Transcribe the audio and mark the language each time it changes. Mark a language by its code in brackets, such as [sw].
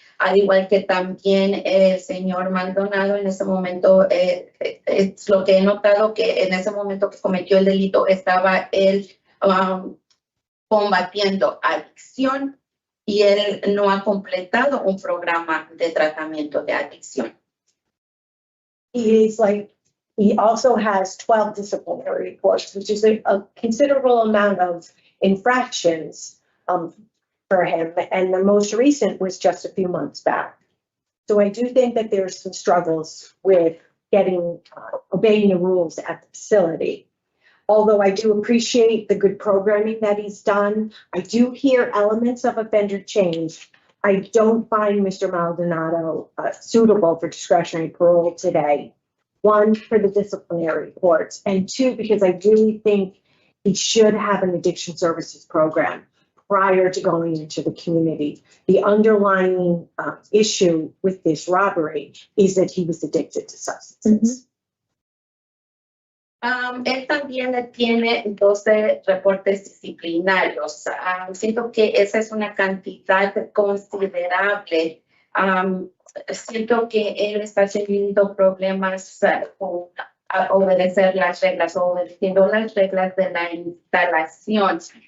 [es] Al igual que también el señor Maldonado en ese momento, es lo que he notado, que en ese momento que cometió el delito estaba él combatiendo adicción y él no ha completado un programa de tratamiento de adicción. [en] He also has 12 disciplinary reports, which is a considerable amount of infractions for him, and the most recent was just a few months back. So I do think that there's some struggles with obeying the rules at the facility. Although I do appreciate the good programming that he's done, I do hear elements of offender change. I don't find Mr. Maldonado suitable for discretionary parole today. One, for the disciplinary reports, and two, because I really think he should have an addiction services program prior to going into the community. The underlying issue with this robbery is that he was addicted to substances. [es] Él también tiene 12 reportes disciplinarios. Siento que esa es una cantidad considerable. Siento que él está teniendo problemas con obedecer las reglas o obedeciendo las reglas de la instalación.